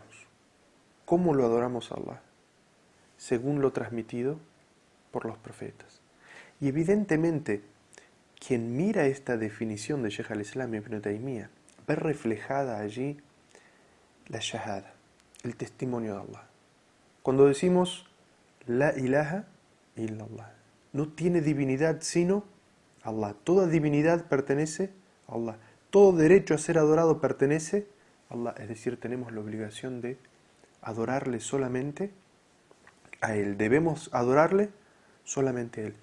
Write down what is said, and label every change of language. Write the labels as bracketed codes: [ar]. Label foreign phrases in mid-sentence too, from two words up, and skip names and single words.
[es] ¿Cómo lo adoramos a Allah? Según lo transmitido por los profetas. Y evidentemente, quien mira esta definición de Sheikh al-Islam Ibn Taymiyyah, ve reflejada allí la shahada, el testimonio de Allah. Cuando decimos [ar] لا إله إلا الله, [es] no tiene divinidad sino Allah. Toda divinidad pertenece a Allah. Todo derecho a ser adorado pertenece a Allah. Es decir, tenemos la obligación de adorarle solamente a Él. Debemos adorarle solamente a Él.